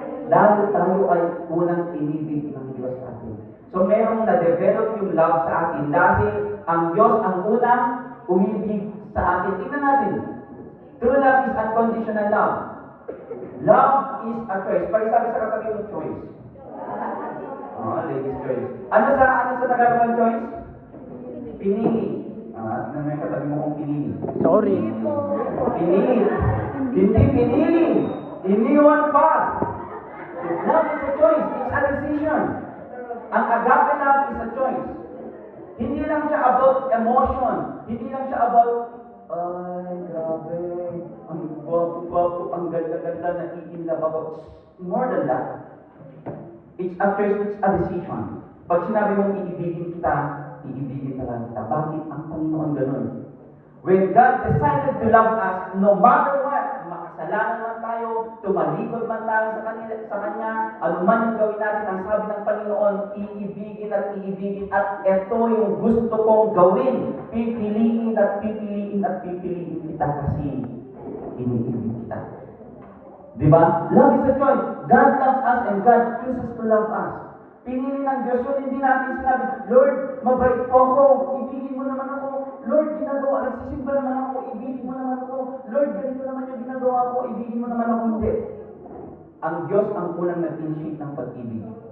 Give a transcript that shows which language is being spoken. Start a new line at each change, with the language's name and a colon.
Filipino: Dahil tayo ay unang inibig ng Diyos sa atin. So merong na-develop yung love sa atin dahil ang Diyos ang unang umibig sa atin. Tingnan natin.
English: True love is unconditional love. Love is a choice.
Filipino: Pag-sabi sa katabi yung
English: choice. Ladies choice.
Filipino: Ano sa Tagalog ng choice? Pinili. Tingnan mo yung katabi mo kung pinili.
English: Sorry.
Filipino: Pinili. Hindi pinili. Iniwan pa.
English: Love is a choice. It's a decision. Ang agape love is a choice.
Filipino: Hindi lang siya about emotion. Hindi lang siya about, ay, grabe, ang gwapo-gwapo, ang ganda-ganda, naiinlove ako.
English: More than that. It's a choice, it's a decision.
Filipino: Pag sinabi mong iibigin kita, iibigin talaga kita. Bakit ang Panginoon ganun?
English: When God decided to love us, no matter what,
Filipino: makasalanan man tayo, tumalikod man tayo sa Kanya, anuman yung gawin natin, ang sabi ng Panginoon, iibigin at iibigin, at ito yung gusto kong gawin. Pipiliin at pipiliin at pipiliin kita kasi iniibig kita. Di ba?
English: Love is a choice. God loves us and God chooses to love us.
Filipino: Pinili ng Diyos yun, hindi natin sinabi, Lord, mabait po ako, ibigin mo naman ako. Lord, nagsisimba naman ako, ibigin mo naman ako. Lord, ganito naman yung ginagawa ko, ibigin mo naman ako. Hindi. Ang Diyos ang unang nag-initiate ng pag-ibig.